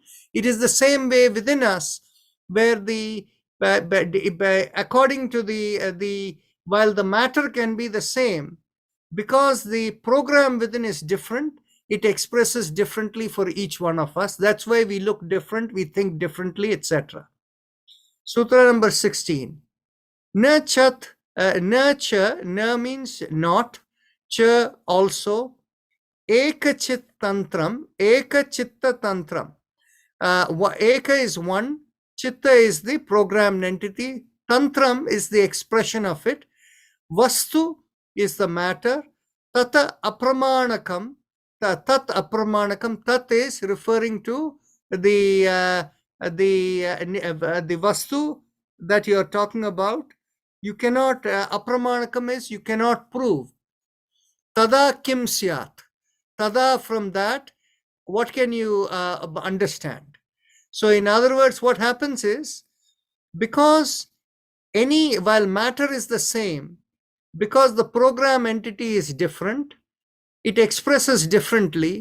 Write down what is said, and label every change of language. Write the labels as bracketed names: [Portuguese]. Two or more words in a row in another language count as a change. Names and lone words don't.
[English] It is the same way within us, where according to while the matter can be the same, because the program within is different, it expresses differently for each one of us. That's why we look different, we think differently, etc. Sutra number 16. [Sanskrit] न चेत्, न च, [English] na means not, cha also, [Sanskrit] एकचित् तन्त्रम्, एकचित्त तन्त्रम्. [English] Eka is one, Chitta is the programmed entity, Tantram is the expression of it, Vastu is the matter, [Sanskrit] तत अप्रमाणकम्, तत् अप्रमाणकम्, [English] Tat is referring to the Vastu that you are talking about. You cannot, Apramanakam is you cannot prove. [Sanskrit] तदा किं स्यात्. Tada, [English] from that, what can you understand? So in other words, what happens is, because while matter is the same, because the program entity is different, it expresses differently.